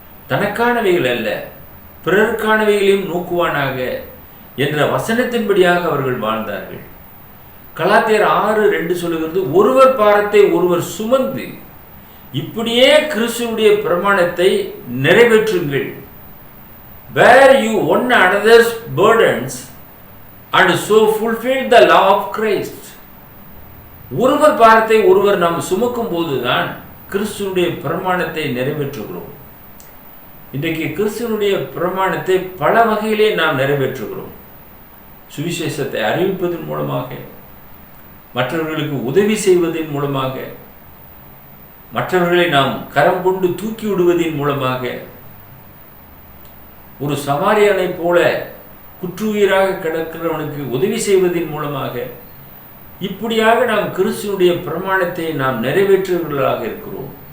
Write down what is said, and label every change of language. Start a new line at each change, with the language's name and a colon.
Tamil: தனக்கானவைகள் அல்ல, பிறருக்கானவைகளையும் நோக்குவானாக என்ற வசனத்தின்படியாக அவர்கள் வாழ்ந்தார்கள். கலாத்தியர் 6:2 சொல்லுகிறது, ஒருவர் பாரத்தை ஒருவர் சுமந்து இப்படியே கிறிஸ்துவுடைய பிரமாணத்தை நிறைவேற்றுங்கள்.
English: Bear you one another's burdens and so fulfill the law of Christ.
Tamil: ஒருவர் பாரத்தை ஒருவர் நாம் சுமக்கும் போதுதான் கிறிஸ்துவுடைய பிரமாணத்தை நிறைவேற்றுகிறோம். இன்றைக்கு கிறிஸ்துவனுடைய பிரமாணத்தை பல வகையிலே நாம் நிறைவேற்றுகிறோம். சுவிசேஷத்தை அறிவிப்பதன் மூலமாக, மற்றவர்களுக்கு உதவி செய்வதன் மூலமாக, மற்றவர்களை நாம் கரம் கொண்டு தூக்கி விடுவதன் மூலமாக, ஒரு சமாரியனை போல குற்றுயிராக கிடக்கிறவனுக்கு உதவி செய்வதன் மூலமாக, இப்படியாக நாம் கிறிஸ்துவனுடைய பிரமாணத்தை நாம் நிறைவேற்றுவர்களாக இருக்கிறோம்.